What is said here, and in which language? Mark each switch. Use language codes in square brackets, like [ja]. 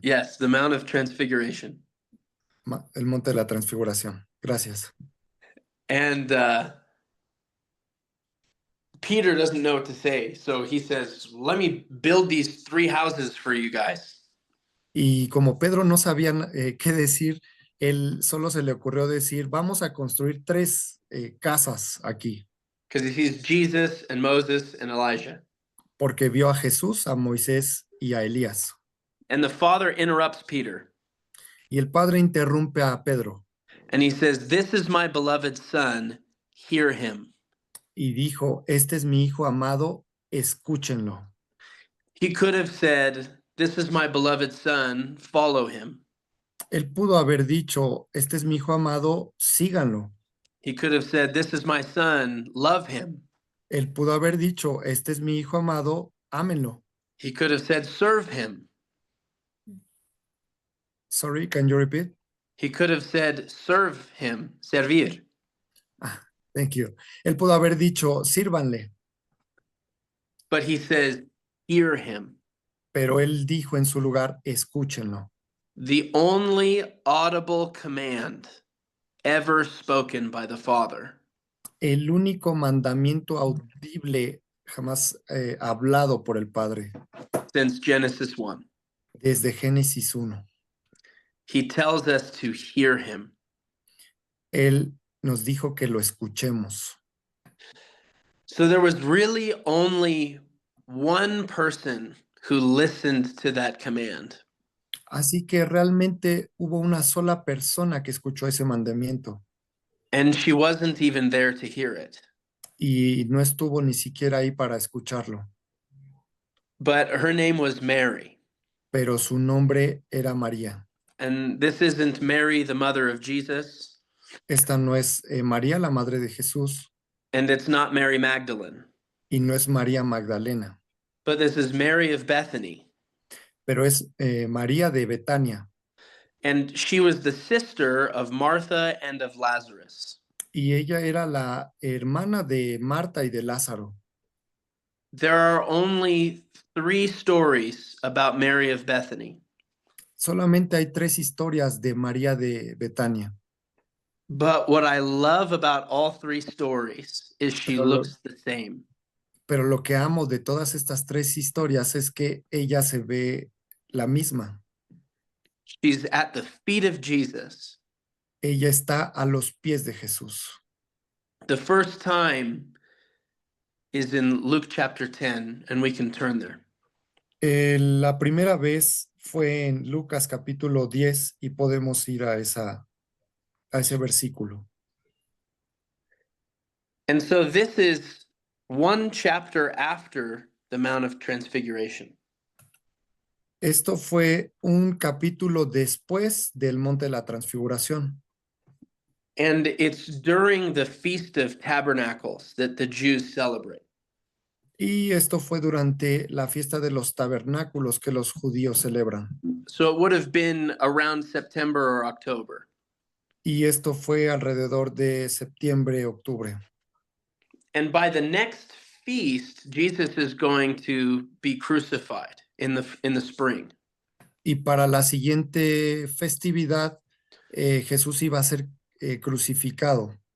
[en] Yes, the Mount of Transfiguration. [es] el monte de la transfiguración. Gracias. [en] And Peter doesn't know what to say, so he says, "Let me build these 3 houses for you guys." [es] Y como Pedro no sabía qué decir, él solo se le ocurrió decir, vamos a construir 3 casas aquí, [en] Because he sees Jesus and Moses and Elijah. [es] porque vio a Jesús, a Moisés y a Elías. [en] And the father interrupts Peter [es] Y el padre interrumpe a Pedro [en] and he says, "This is my beloved son, hear him." [es] y dijo, este es mi hijo amado, escúchenlo. [en] He could have said, "This is my beloved son, follow him." [es] Él pudo haber dicho, este es mi hijo amado, síganlo. [en] He could have said, "This is my son, love him." [es] Él pudo haber dicho, este es mi hijo amado, ámenlo. [en] He could have said, "Serve him." Sorry, can you repeat? He could have said, "Serve him," servir. Thank you. [es] Él pudo haber dicho, sírvanle, [en] But he says, "Hear him." [es] pero él dijo en su lugar, escúchenlo. [en] The only audible command ever spoken by the Father. [es] El único mandamiento audible jamás hablado por el Padre [en] Since Genesis 1. [es] desde Génesis 1. [en] He tells us to hear him. [es] Él nos dijo que lo escuchemos. [en] So there was really only one person who listened to that command. [es] Así que realmente hubo una sola persona que escuchó ese mandamiento [en] And she wasn't even there to hear it. [es] y no estuvo ni siquiera ahí para escucharlo, [en] But her name was Mary. [es] pero su nombre era María. [en] And this isn't Mary, the mother of Jesus. [es] Esta no es María, la madre de Jesús, [en] And it's not Mary Magdalene. [es] y no es María Magdalena, [en] But this is Mary of Bethany. [es] pero es María de Betania. [en] And she was the sister of Martha and of Lazarus. [es] Y ella era la hermana de Marta y de Lázaro. [en] There are only 3 stories about Mary of Bethany. [es] Solamente hay 3 historias de María de Betania. [en] But what I love about all 3 stories is she looks the same. [es] Pero lo que amo de todas estas 3 historias es que ella se ve la misma. [en] She's at the feet of Jesus. [es] Ella está a los pies de Jesús. [en] The first time is in Luke chapter 10, and we can turn there. [es] La primera vez fue en Lucas capítulo 10 y podemos ir a ese versículo. [en] And so this is one chapter after the Mount of Transfiguration. [es] Esto fue un capítulo después del Monte de la Transfiguración. [en] And it's during the Feast of Tabernacles that the Jews celebrate. [es] Y esto fue durante la fiesta de los tabernáculos que los judíos celebran. [en] So it would have been around September or October. [es] Y esto fue alrededor de septiembre, octubre. [en] And by the next feast, Jesus is going to be crucified in the spring. [es] Y para la siguiente festividad, Jesús iba a ser crucificado.